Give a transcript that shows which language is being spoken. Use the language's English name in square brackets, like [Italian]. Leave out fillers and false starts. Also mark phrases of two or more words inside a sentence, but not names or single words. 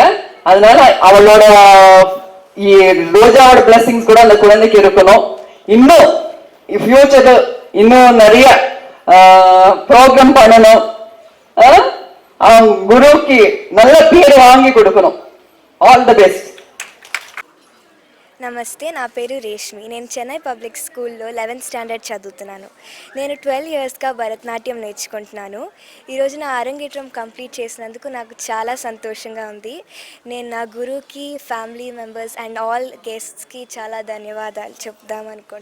[Tamil] அதனால அவளோட ரோஜாவோட பிளஸிங்ஸ் கூட அந்த குழந்தைக்கு இருக்கணும். இன்னும் ஃபியூச்சர் இன்னும் நிறைய ப்ரோக்ராம் பண்ணணும். குருவுக்கு நல்ல பேர் வாங்கி கொடுக்கணும். [English] all the best. [Telugu] నమస్తే, నా పేరు రేష్మి. నేను చెన్నై పబ్లిక్ స్కూల్లో 11th స్టాండర్డ్ చదువుతున్నాను. నేను 12 ఇయర్స్గా భరతనాట్యం నేర్చుకుంటున్నాను. ఈరోజు నా అరంగేట్రం కంప్లీట్ చేసినందుకు నాకు చాలా సంతోషంగా ఉంది. నేను నా గురువుకి, [English] family members and all guestsకి [Telugu] చాలా ధన్యవాదాలు చెప్దామనుకుంటున్నాను.